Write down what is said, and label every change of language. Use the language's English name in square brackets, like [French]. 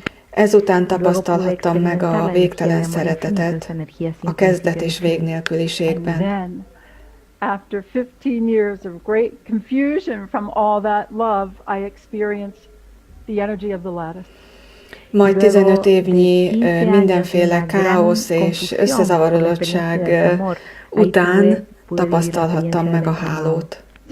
[Hungarian] Ezután tapasztalhattam meg a végtelen szeretetet a kezdet és vég nélküliségben. [English] After 15 years of great confusion from all that love, I experienced the energy of the lattice. [Hungarian] Majd 15 évnyi mindenféle káosz és összezavarodottság után tapasztalhattam meg a hálót.